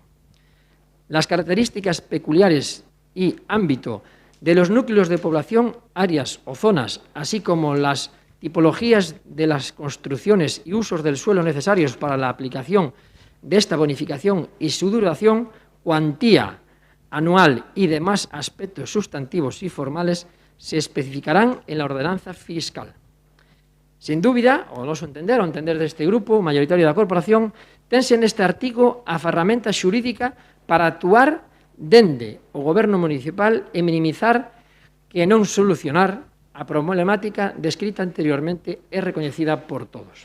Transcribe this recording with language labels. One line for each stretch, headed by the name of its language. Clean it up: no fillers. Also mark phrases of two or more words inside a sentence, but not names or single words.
Spanish: Las características peculiares y ámbito de los núcleos de población, áreas o zonas, así como las tipologías de las construcciones y usos del suelo necesarios para la aplicación de esta bonificación y su duración, cuantía anual y demás aspectos sustantivos y formales se especificarán en la ordenanza fiscal.
Galician: Sin dúbida, o noso entender, o entender deste grupo mayoritario da corporación, tense neste artigo a ferramenta xurídica para actuar dende o Goberno Municipal e minimizar que non solucionar a problemática descrita anteriormente é recoñecida por todos.